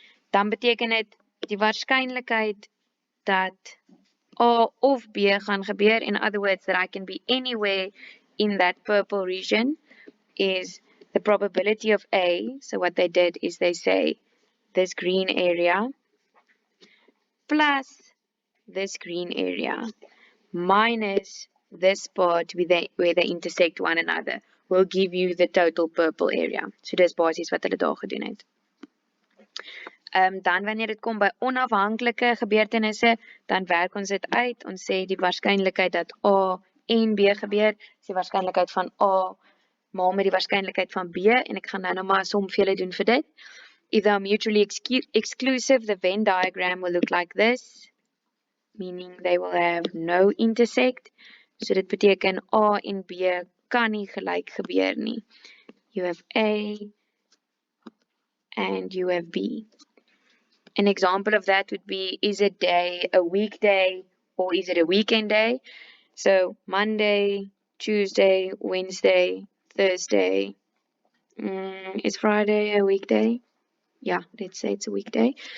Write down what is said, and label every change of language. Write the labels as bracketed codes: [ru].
[af] Dan beteken dit die waarskynlikheid dat A of B gaan gebeur, [en] in other words that I can be anywhere in that purple region, is the probability of A. So what they did is they say this green area plus this green area minus this part where they intersect one another will give you the total purple area. [af] So dis basies wat hulle daar gedoen het. Dan wanneer dit kom by onafhanklike gebeurtenisse, dan werk ons dit uit. Ons sê die waarskynlikheid dat A en B gebeur, is die waarskynlikheid van A maal met die waarskynlikheid van B, en ek gaan nou maar 'n som vir julle doen vir dit. [en] If they are mutually exclusive, the Venn diagram will look like this, meaning they will have no intersect. [af] So dit beteken A en B kan nie gelyk gebeur nie. [en] You have A and you have B. An example of that would be, is a day a weekday or is it a weekend day? So Monday, Tuesday, Wednesday, Thursday. Is Friday a weekday? Yeah, let's say it's a weekday.